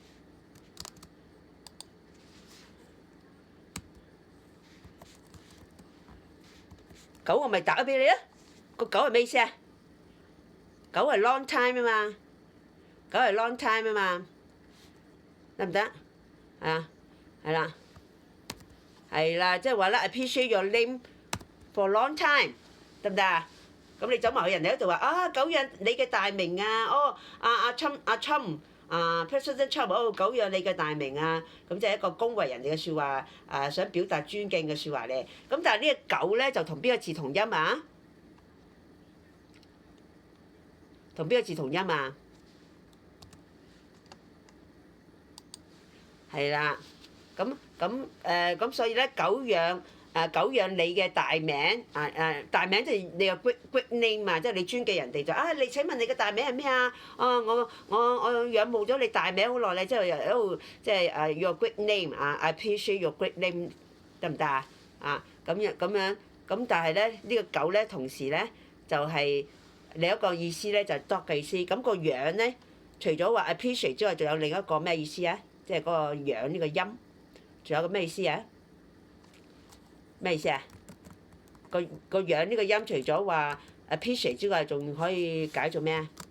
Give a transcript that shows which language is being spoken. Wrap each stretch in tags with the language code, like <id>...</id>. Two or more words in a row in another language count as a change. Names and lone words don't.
<yue>狗我咪答咗俾你啦，個狗係咩意思啊？狗係</yue> <en>long time</en> <yue>啊嘛，狗係</yue> <en>long time</en> <yue>啊嘛，得唔得？係啦，係啦，即係話咧</yue> <en>appreciate your name for long time，</en> <yue>得唔得啊？咁你走埋去人哋嗰度話狗養你嘅大名啊，阿Trump。President Trump，狗養你嘅大名啊，咁即係一個恭維人哋嘅説話，想表達尊敬嘅説話咧。咁但係呢個狗咧就同邊個字同音啊？同邊個字同音啊？係啦，咁所以咧狗養你嘅大名，大名即係你個</yue> <en>great name</en> <yue>啊，即係你尊敬人哋就你請問你嘅大名係咩啊？我仰慕咗你大名好耐咧，即係喺度即係</yue> <en>your great name I appreciate your great name，</en> <yue>得唔得啊？咁樣咁，但係咧呢個狗咧同時咧就係另一個意思咧就係 dog 嘅意思。咁個樣咧除咗話 appreciate 之外，仲有另一個咩意思啊？即係嗰個樣呢個音，仲有個咩意思啊？咩意思啊？個樣呢個音除咗話 appreciate 之外，仲可以解做咩啊？</yue>